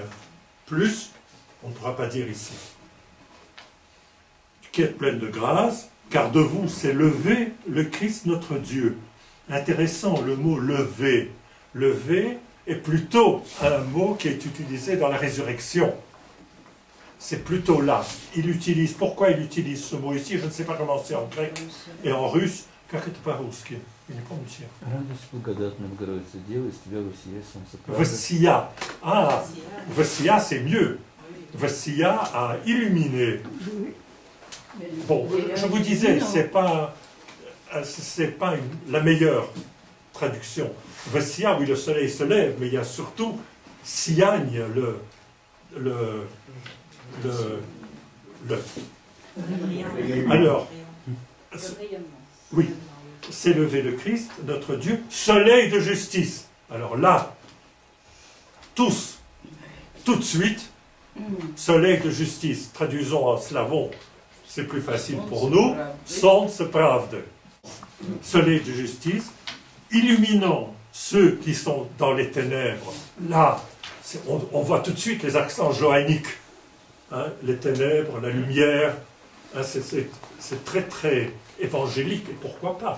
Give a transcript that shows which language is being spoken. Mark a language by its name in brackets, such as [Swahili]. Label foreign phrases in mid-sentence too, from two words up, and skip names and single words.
[French] Plus, on ne pourra pas dire ici. Qui êtes pleine de grâce, car de vous s'est levé le Christ notre Dieu. Intéressant le mot lever. Lever est plutôt un mot qui est utilisé dans la résurrection. C'est plutôt là. Pourquoi il utilise ce mot ici? Je ne sais pas comment c'est en grec et en russe. [Russian] Как это по-русски? Вы не помните? Радость благодатная Богородица Дева, из тебя воссия солнце правды. [French] Vessia. Ah, Vessia, c'est mieux. Vessia a illuminé. Bon, je vous disais, c'est pas la meilleure traduction. Vessia, oui, le soleil se lève, mais il y a surtout siagne, Alors, oui, c'est levé le Christ, notre Dieu, soleil de justice. Alors là, tous, tout de suite, soleil de justice. Traduisons en slavon, c'est plus facile pour nous. [Russian] Солнце правды. [French] Soleil de justice, illuminant ceux qui sont dans les ténèbres. Là, on voit tout de suite les accents johanniques. Hein, les ténèbres, la lumière, hein, c'est très très évangélique, et pourquoi pas?